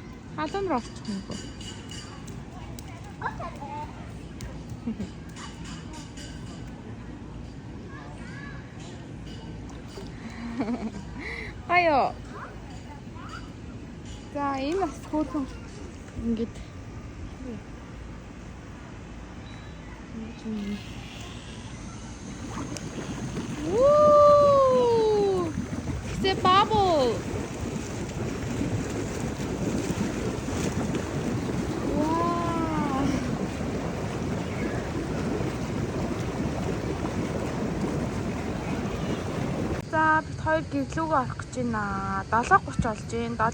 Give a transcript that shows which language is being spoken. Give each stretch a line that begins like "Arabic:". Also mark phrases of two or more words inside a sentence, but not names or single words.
Mongolian: Халуун руу орчих юм бо. Аяа. За энэ бас хөөрхөн ингээд Woo!
English: It's a bubble. Wow.
Mongolian: За бид хоёр гэрлүүгээ орох гэж байна. 7:30 болж байна.